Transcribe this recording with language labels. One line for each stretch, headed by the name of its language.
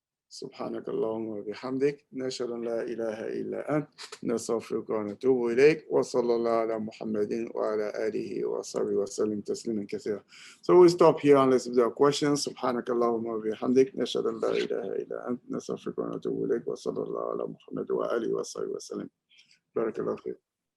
Arabic: سبحانك اللهم وبحمدك نشهد أن لا إله إلا أنت نستغفرك ونتوب إليك وصلى الله على محمد وعلى آله وصحبه وسلم تسليما كثيرا.
English: So we stop here unless there are questions.
Arabic: سبحانك اللهم وبحمدك نشهد أن لا إله إلا أنت نستغفرك ونتوب إليك وصلى الله على محمد وآله وصحبه وسلم. بارك الله فيك.